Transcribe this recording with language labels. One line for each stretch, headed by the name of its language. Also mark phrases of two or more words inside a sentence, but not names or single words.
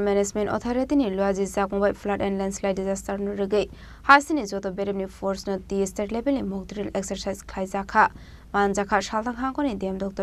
Kok Borok: Management Authority ni Luaji Zakmobile
English: Flood and Landslide Disaster
Kok Borok: no regai hasini joto beremni force no the
English: state level
Kok Borok: ni
English: mock drill exercise
Kok Borok: khlaijaka manjaka shaltang hangoni DM Dr.